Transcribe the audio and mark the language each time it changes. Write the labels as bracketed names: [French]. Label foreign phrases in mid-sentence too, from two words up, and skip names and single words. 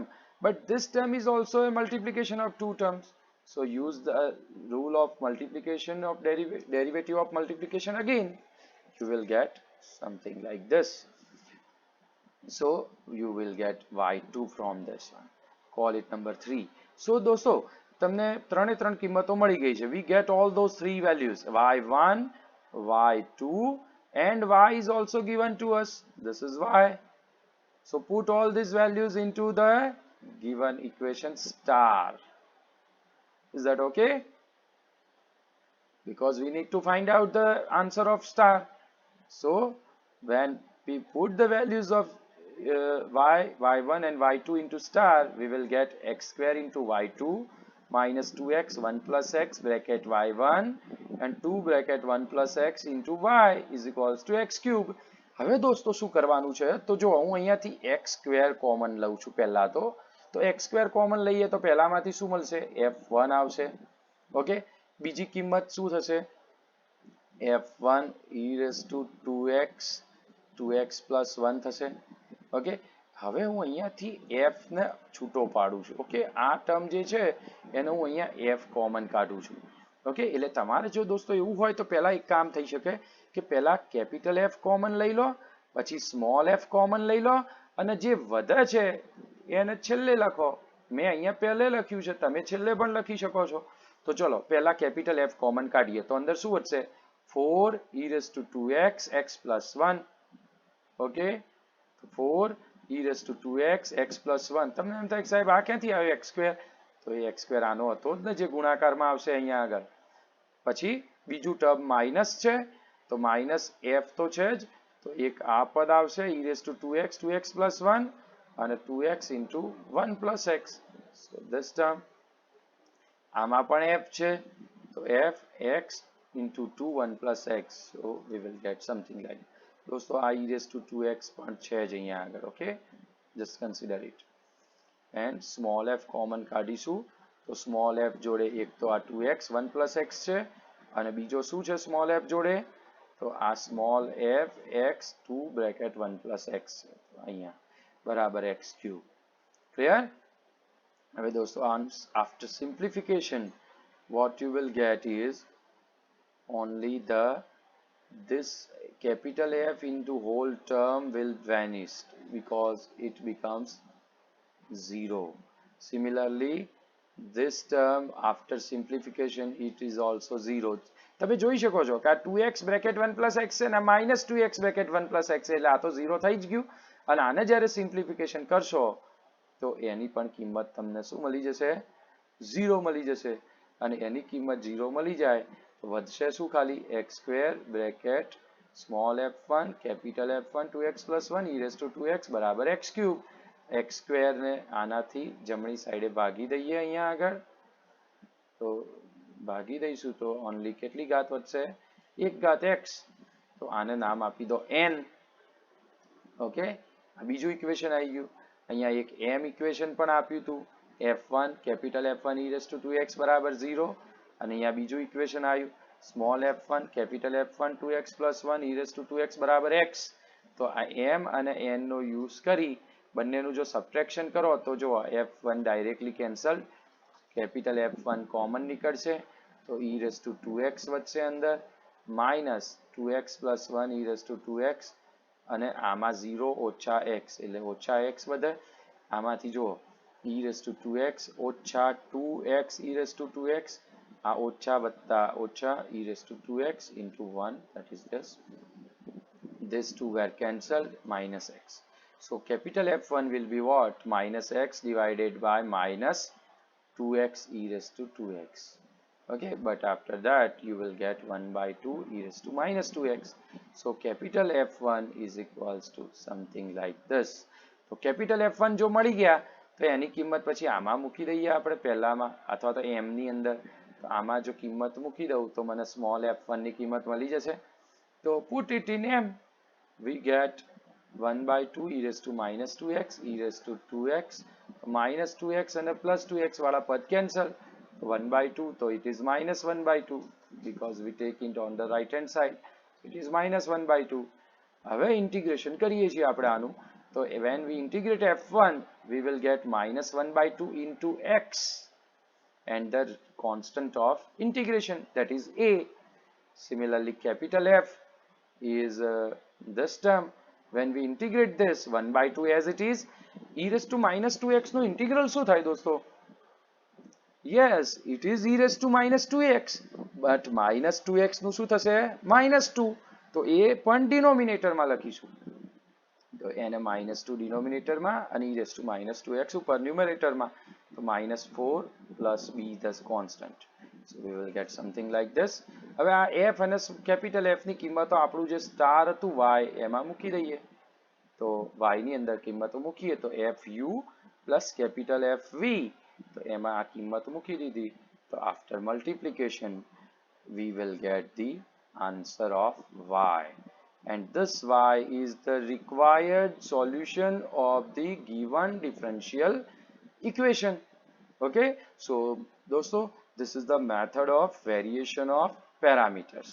[English] But this term is also a multiplication of two terms. So use the rule of multiplication of derivative of multiplication again. You will get something like this. So you will get y2 from this one. Call it number 3. [Gujarati] So દોસ્તો તમને ત્રણે ત્રણ કિંમતો મળી ગઈ છે. [English] We get all those three values, y1, y2 and y is also given to us. This is y. So put all these values into the given equation star. Is that okay? Because we need to find out the answer of star. So when we put the values of y1 and y2 into star, we will get x square into y2 minus 2x 1 plus x bracket y1 and 2 bracket 1 plus x into y is equals to x cube. [Gujarati] હવે દોસ્તો શું કરવાનું છે, તો જો હું અહીંયાથી [English] x square common [Gujarati] લઉં છું પહેલા, તો [English] x square common [Gujarati] લઈએ તો પહેલામાંથી શું મળશે, f1 આવશે. ઓકે, બીજી કિંમત શું થશે, [English] f1 e raised to 2x plus 1 થશે. [Gujarati] ઓકે, હવે હું અહીંયાથી f ને છૂટો પાડું છું. ઓકે, આ ટર્મ જે છે એને હું અહીંયા [English] f common [Gujarati] કાઢું છું. ઓકે, એટલે તમારે જો દોસ્તો એવું હોય તો પહેલા એક કામ થઈ શકે કે પહેલા [English] capital F common [Gujarati] લઈ લો, પછી [English] small f common [Gujarati] લઈ લો અને જે વધે છે એને છેલ્લે લખો. મેં અહીંયા પહેલે લખ્યું છે, તમે છેલ્લે પણ લખી શકો છો. તો ચલો પહેલા [English] capital F common [Gujarati] કાઢીએ તો અંદર શું વધશે, [English] 4 e raised to 2x x plus 1. [Gujarati] ઓકે, [English] 4 e raised to 2x x plus 1. [Gujarati] તમને એમ થાય સાહેબ આ ક્યાંથી આવ્યો x સ્ક્વેર, તો એ x સ્ક્વેર આનો હતો જ ને જે ગુણાકારમાં આવશે અહીંયા આગળ. પછી બીજું [English] term minus [Gujarati] છે તો [English] minus f [Gujarati] તો છે જ, તો એક આ પદ આવશે [English] e raised to 2x plus 1 [Gujarati] અને [English] 2x into 1 plus x. So this term, [Gujarati] આમાં પણ f છે તો [English] f x into 2 1 plus x. So we will get something like, [Gujarati] દોસ્તો આ [English] e raised to 2x [Gujarati] પણ છે જ અહીંયા આગળ. ઓકે, [English] just consider it. and small f common [Gujarati] કાઢીશું તો [English] small f [Gujarati] જોડે એક તો આ [English] 2x 1 plus x [Gujarati] છે અને બીજો શું છે [English] small f [Gujarati] જોડે, તો આ [English] small f x 2 bracket 1 plus x [Gujarati] છે, અહીંયા બરાબર [English] x cube. [Gujarati] ક્લિયર? હવે દોસ્તો [English] after simplification what you will get is only this capital F into whole term will vanish because it becomes 0. Similarly, this term after simplification it is also 0. [Gujarati] તમે જોઈ શકો છો કે આ [English] 2x bracket 1 plus x [Gujarati] છે ને [English] minus 2x bracket 1 plus x [Gujarati] એટલે આ તો 0 થઈ જ ગયું. અને આને જ્યારે સિમ્પ્લિફિકેશન કરશો તો એની પણ કિંમત તમને શું મળી જશે, 0 મળી જશે. અને એની કિંમત 0 મળી જાય તો વધશે શું, ખાલી [English] x square bracket small f1 capital F1 2x plus 1 e raised to 2x બરાબર x cube. x square [Gujarati] ને આનાથી જમણી સાઈડે ભાગી દઈએ અહીંયા આગળ, તો ભાગી દઈશું તો ઓનલી કેટલી ઘાત વધશે, 1 ઘાત x. તો આને નામ આપી દો n. ઓકે, આ બીજું ઇક્વેશન આવી ગયું. અહીંયા એક m ઇક્વેશન પણ આપ્યું હતું, [English] f1 capital F1 e raised to 2x બરાબર 0 [Gujarati] અને અહીંયા બીજું ઇક્વેશન આવ્યું [English] small f1 capital F1 2x plus 1 e raised to 2x બરાબર x. [Gujarati] તો આ m અને n નો યુઝ કરી બંનેનું જો સબટ્રેક્શન કરો તો જો [English] f1 directly cancel, capital F1 common [Gujarati] નીકળશે તો [English] e raised to 2x [Gujarati] વધશે અંદર, [English] minus 2x plus 1 e raised to 2x [Gujarati] અને આમાં 0 ઓછા x એટલે ઓછા x વધે. આમાંથી જો [English] e raised to 2x ઓછા 2x e raised to 2x, [Gujarati] આ ઓછા વત્તા ઓછા [English] e raised to 2x into 1, that is this two were cancelled, minus x. So capital F1 will be what, minus x divided by minus 2x e raised to 2x. Okay, but after that you will get 1 by 2 e raised to minus 2x. So capital F1 is equals to something like this. [Gujarati] તો [English] capital F1 [Gujarati] જો મળી ગયા તો એની કિંમત પછી આમાં મૂકી દઈએ આપણે પહેલામાં અથવા તો m ની અંદર. તો આમાં જો કિંમત મૂકી દઉં તો મને સ્મોલ f1 ની કિંમત મળી જશે. [English] તો put it in m, we get 1 by 2 e raised to minus 2x, e raised to 2x, minus 2x અને plus 2x [Gujarati] વાળા પદ [English] cancel. 1 by 2, so it is minus 1 by 2 because we take it on the right hand side. It is minus 1 by 2. [Gujarati] હવે integration કરીએ છીએ આપણે આનું. [English] તો when we integrate f1, we will get minus 1 by 2 into x and the constant of integration, that is a. Similarly, capital F is this term. When we integrate this 1 by 2 as it is, e raised to minus 2x નો integral [Gujarati] શું થાય દોસ્તો? [English] Yes, it is e raised to minus 2x, but minus 2x [Gujarati] નું શું થશે? [English] minus 2. [Gujarati] તો એ પણ ડિનોમિનેટરમાં લખીશું. તો એને [English] minus 2 [Gujarati] ડિનોમિનેટરમાં અને [English] e raised to minus 2x [Gujarati] ઉપર ન્યુમરેટરમાં. [English] તો minus 4 plus b thus constant. So we will get something like this. [Gujarati] હવે આ f અને કેપિટલ f ની કિંમતો આપણું જે સ્ટાર હતું y એમાં મૂકી દઈએ. તો y ની અંદર કિંમતો મૂકીએ તો [English] fu plus capital fv. [Gujarati] તો એમાં આ કિંમત મૂકી દીધી. તો [English] after multiplication we will get the answer of y, and this y is the required solution of the given differential equation. Okay, so dosto, this is the method of variation of parameters.